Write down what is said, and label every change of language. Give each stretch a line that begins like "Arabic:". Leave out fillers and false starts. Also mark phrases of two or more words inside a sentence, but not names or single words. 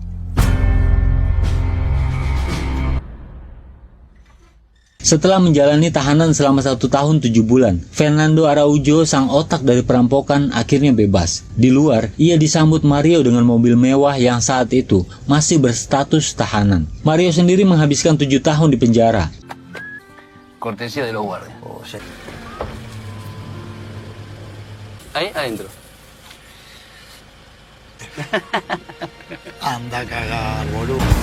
Indonesian: Setelah menjalani tahanan selama 1 tahun 7 bulan, Fernando Araujo, sang otak dari perampokan, akhirnya bebas. Di luar, ia disambut Mario dengan mobil mewah yang saat itu masih berstatus tahanan. Mario sendiri menghabiskan 7 tahun di penjara.
Spanish: Cortesía de los guardias. Ahí adentro. Anda a cagar, boludo.